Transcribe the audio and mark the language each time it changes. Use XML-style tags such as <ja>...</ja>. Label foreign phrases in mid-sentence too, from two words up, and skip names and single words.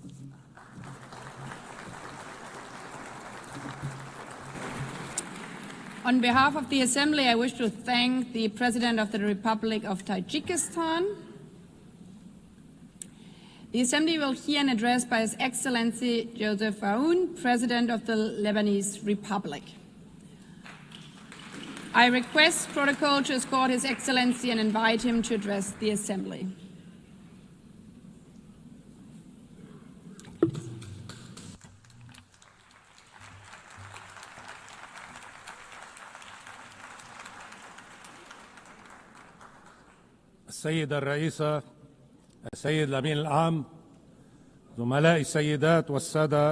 <en>On behalf of the Assembly, I wish to thank the President of the Republic of Tajikistan. The Assembly will hear an address by His Excellency Joseph Aoun, President of the Lebanese Republic. I request protocol to escort His Excellency and invite him to address the Assembly.</en> <ar>السيدة الرئيسة، السيد الأمين العام، زملائي السيدات والسادة</ar>